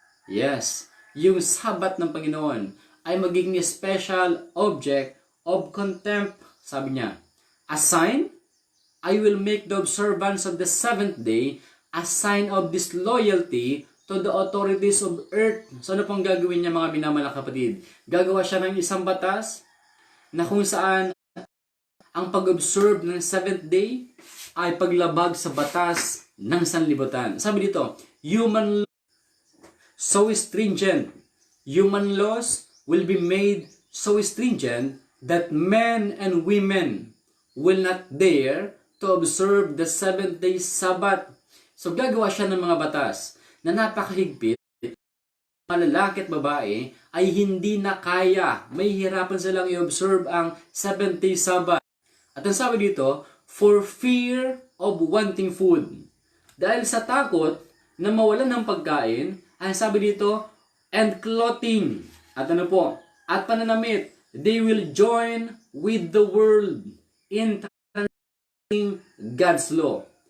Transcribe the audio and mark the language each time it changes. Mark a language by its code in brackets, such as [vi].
[tl] Yes, yung Sabbath ng Panginoon ay magiging [en] special object of contempt. [tl] Sabi niya, [en] a sign, I will make the observance of the seventh day a sign of disloyalty to the authorities of earth. [tl] So ano pong gagawin niya mga minamalang kapatid? Gagawa siya ng isang batas na kung saan ang pag-observe ng seventh day ay paglabag sa batas ng sanlibutan. Sabi dito, [en] human law so stringent. Human laws will be made so stringent that men and women will not dare to observe the seventh day Sabbath. [tl] So gagawa siya ng mga batas na napakahigpit. Mga lalaki at babae ay hindi na kaya. May hirapan silang i-observe ang seventh day Sabbath. At ang sabi dito, [en] for fear of wanting food. [tl] Dahil sa takot na mawalan ng pagkain, ang sabi dito, [en] and clothing. [tl] At ano po? At pananamit. [en] They will join with the world in transgressing God's law.